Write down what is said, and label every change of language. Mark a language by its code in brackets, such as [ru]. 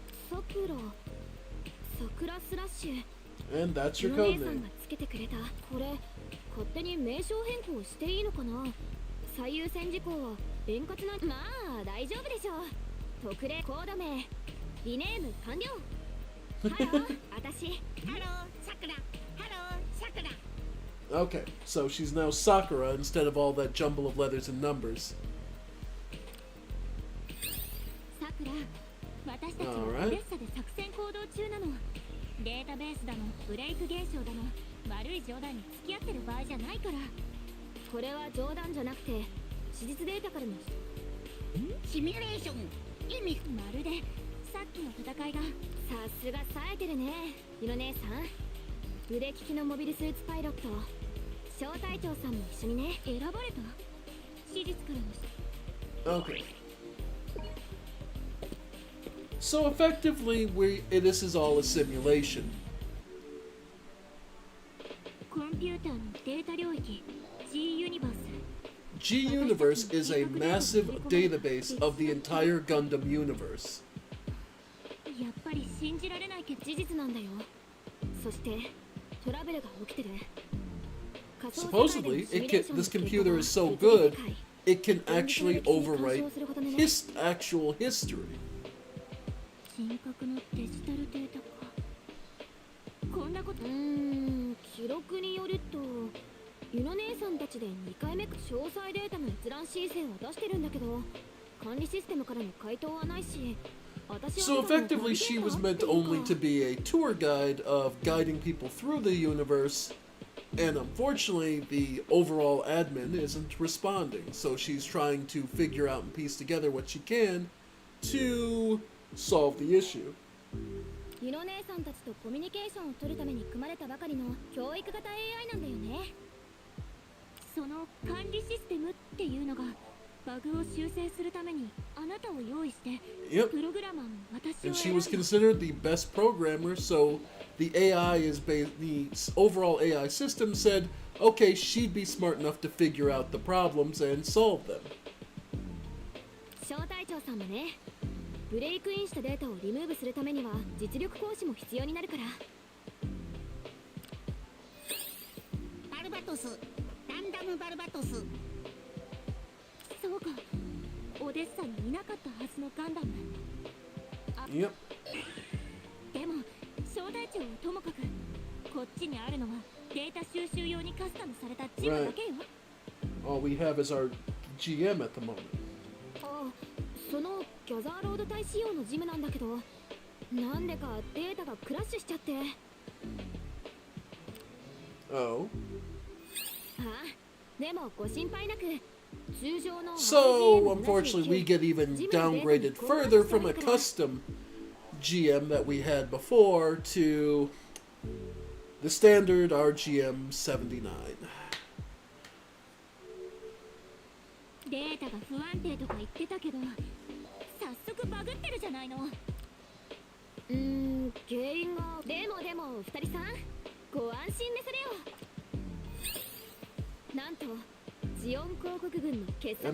[ja] 桜スラッシュ。 [en] And that's your [ja] お [en] code [ja] 姉さん [en] name. [ja] がつけてくれた。これ勝手に名称変更していいのかな。最優先事項は円滑な。まあ大丈夫でしょう。特例コード名リネーム完了。ハロー、私。ハロー、さくら。ハロー、さくら。 [en] Okay, so she's now Sakura instead of all that jumble of letters and numbers. [ja] さくら、私たちはオデッサで作戦行動中なの。データベースだのブレイク現象だの悪い冗談に付き合ってる場合じゃないから。これは冗談じゃなくて史実データからのシミュレーション。意味まるでさっきの戦いが。さすが冴えてるね、ユノ姉さん。腕利きのモビルスーツパイロット小隊長さんも一緒にね。選ばれた史実からの。 [en] Okay. So effectively, this is all a simulation. [ja] コンピューターのデータ領域 G ユニバース。 [en] G Universe is a massive database of the entire Gundam universe. [ja] やっぱり信じられないけど事実なんだよ。そしてトラブルが起きてる。 [en] Supposedly, this computer is so good, it can actually overwrite actual history. [ja] 人格のデジタルデータか。こんなこと。記録によるとユノ姉さんたちで2回目詳細データの閲覧申請を出してるんだけど管理システムからの回答はないし。 [en] So effectively, she was meant only to be a tour guide of guiding people through the universe, and unfortunately, the overall admin isn't responding. So she's trying to figure out and piece together what she can to solve the issue. [ja] ユノ姉さんたちとコミュニケーションを取るために組まれたばかりの教育型 AI なんだよね。その管理システムっていうのがバグを修正するためにあなたを用意して、プログラマーの私を [en] And she was considered the best programmer, so the AI the overall AI system said, okay, she'd be smart enough to figure out the problems and solve them. [ja] 小隊長さんもね、ブレイクインしたデータをリムーブするためには実力行使も必要になるから。バルバトス、ランダムバルバトス。そうか、オデッサにいなかったはずのガンダム。 [en] Yep. [ja] でも小隊長はともかくこっちにあるのはデータ収集用にカスタムされたジムだけよ。 [en] All we have is our GM at the moment. [ja] あ、そのギャザーロード隊仕様のジムなんだけど、なんでかデータがクラッシュしちゃって。 [en] Oh. [ja] あ、でもご心配なく。 [en] So, unfortunately, we get even downgraded further from a custom GM that we had before to the standard RGM 79. [ja] データが不安定とか言ってたけど、早速バグってるじゃないの。原因が。でも二人さん、ご安心なされよ。なんとジオン広告軍の傑作